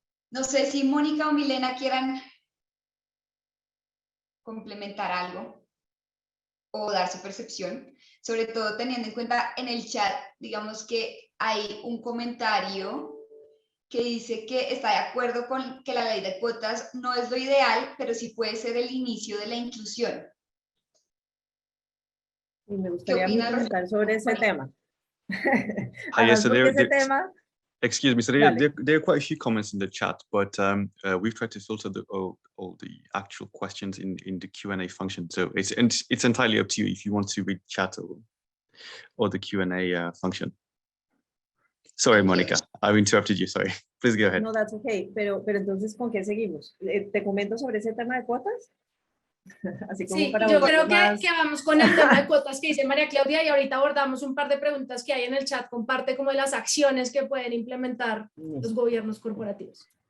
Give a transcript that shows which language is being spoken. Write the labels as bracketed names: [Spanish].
[Spanish] No sé si Mónica o Milena quieran complementar algo o dar su percepción, sobre todo teniendo en cuenta en el chat, digamos que hay un comentario que dice que está de acuerdo con que la ley de cuotas no es lo ideal, pero sí puede ser el inicio de la inclusión. Y me gustaría comentar sobre ese tema. [English] Yes, so [Spanish] ese tema. [English] Excuse me, so there are quite a few comments in the chat, but we've tried to filter all the actual questions in the Q&A function. So it's entirely up to you if you want to read chat or the Q&A function. Sorry, Mónica, I've interrupted you, sorry. Please go ahead. No, that's okay, [Spanish] pero entonces, ¿con qué seguimos? ¿Te comento sobre ese tema de cuotas? Así como Sí, para yo creo más... que vamos con el tema de cuotas que dice María Claudia, y ahorita abordamos un par de preguntas que hay en el chat, comparte como de las acciones que pueden implementar los gobiernos corporativos.